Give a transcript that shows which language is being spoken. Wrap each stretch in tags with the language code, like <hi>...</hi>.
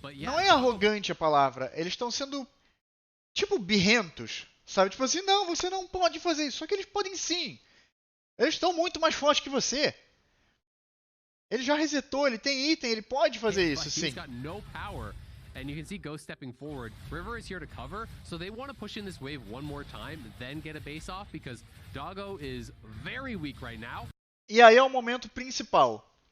<pt>Não é arrogante a palavra, eles estão sendo, tipo, birrentos. Sabe? Tipo assim, não, você não pode fazer isso. Só que eles podem sim. Eles estão muito mais fortes que você. Ele já resetou, ele tem item, ele pode fazer isso, sim.</pt> <en>And you can see Ghost stepping forward. River is here to cover, so they want to push in this wave one more time, then get a base off, because Doggo is very weak right now.</en> <pt>E aí é o momento principal.</pt>